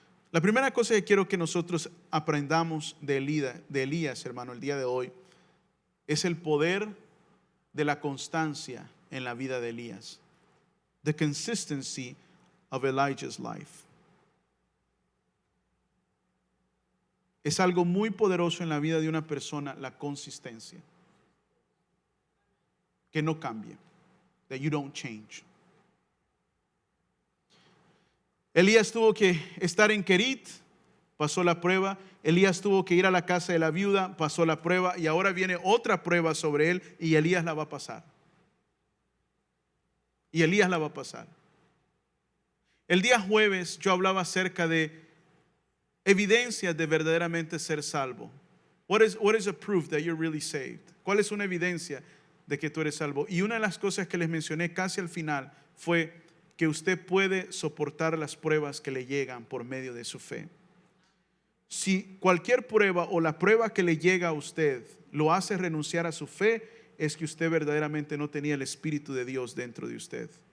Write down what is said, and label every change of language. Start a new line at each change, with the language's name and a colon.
Spanish: La primera cosa que quiero que nosotros aprendamos de Elías, hermano, el día de hoy, es el poder de la constancia en la vida de Elías.
English: The consistency of Elijah's life.
Spanish: Es algo muy poderoso en la vida de una persona, la consistencia. Que no cambie.
English: That you don't change.
Spanish: Elías tuvo que estar en Querit, pasó la prueba. Elías tuvo que ir a la casa de la viuda, pasó la prueba. Y ahora viene otra prueba sobre él y Elías la va a pasar. Y Elías la va a pasar. El día jueves yo hablaba acerca de evidencias de verdaderamente ser salvo.
English: What is a proof that you're really saved?
Spanish: ¿Cuál es una evidencia de que tú eres salvo? Y una de las cosas que les mencioné casi al final fue que usted puede soportar las pruebas que le llegan por medio de su fe. Si cualquier prueba o la prueba que le llega a usted lo hace renunciar a su fe, es que usted verdaderamente no tenía el Espíritu de Dios dentro de usted.